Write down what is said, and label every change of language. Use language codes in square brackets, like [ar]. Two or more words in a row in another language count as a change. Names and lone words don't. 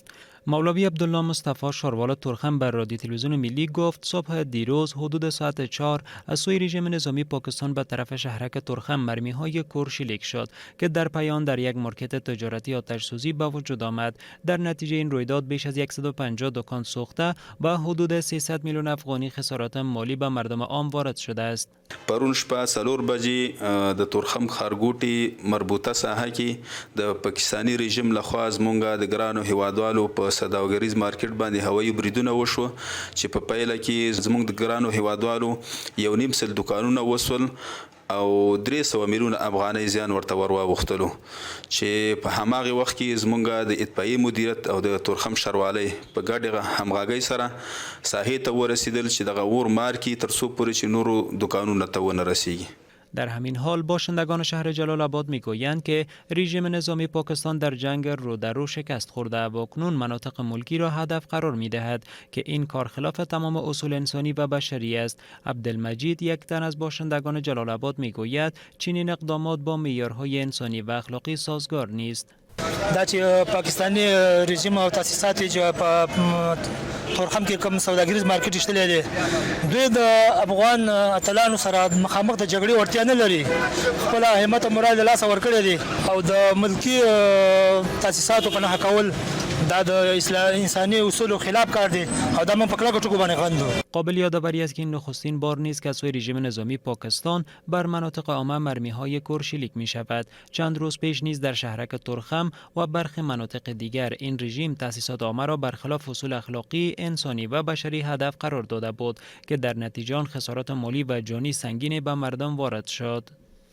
[fa] مولوی عبدالله مصطفی شاروال ترخم بر رادیو تلویزیون ملی گفت صبح دیروز حدود ساعت 4 از سوی رژیم نظامی پاکستان به طرف شهرک ترخم مرمی‌های کور شلیک شد که در پی آن در یک مارکت تجارتی آتش سوزی به وجود آمد. در نتیجه این رویداد بیش از 150 دکان سوخته و حدود 300 میلیون افغانی خسارات مالی به مردم عام وارد شده است. [ps] پرون شپه 4 بجې د تورخم ښارګوټي مربوطه ساحه کې د پاکستانی رژیم لخوا زمونږ د ګرانو هیوادوالو په سوداګریز مارکیټ باندې هوایي بریدونه وشو چې په پیله کې زمونږ د ګرانو هیوادوالو 1.5 دکانونه وسول او 300 میلیون افغانۍ زیان ورته ورواوښتلو چې په هماغه وخت کې زمونږ د اطفائیې مدیریت او د تورخم ښاروالۍ په ګډه همغږۍ سره ساحې ته ورسیدل چې دغه اور مار کې تر څو پورې چې نورو دکانونو ته ونه رسیږي. [fa] در همین حال باشندگان شهر جلال آباد میگویند که رژیم نظامی پاکستان در جنگ رو در رو شکست خورده و اکنون مناطق ملکی را هدف قرار میدهد که این کار خلاف تمام اصول انسانی و بشری است. عبدالمجید یک تن از باشندگان جلال آباد میگوید چنین اقدامات با معیارهای انسانی و اخلاقی سازگار نیست. [ps] دا چې پاکستانی رژیم او تاسیسات چې په تورخم کې کوم سوداګریز مارکیټ شته دي دوی د افغان اتلانو سره مخامخ د جګړې ورتیا نه لري، خپل همت او مورال لاس ورکړي دي او د ملکی تاسیساتو په نه کول دا د انسانی اصول خلاف کار دی او دا من په کلکو ټکو باندې غندو. [fa] قابل یادآوری است که این نخستین بار نیست که از سوی رژیم نظامی پاکستان بر مناطق عامه مرمی‌های کور شلیک می شود. چند روز پیش نیز در شهرک ترخم و برخی مناطق دیگر این رژیم تأسیسات عامه را برخلاف اصول اخلاقی، انسانی و بشری هدف قرار داده بود که در نتیجه آن خسارات مالی و جانی سنگینی به مردم وارد شد.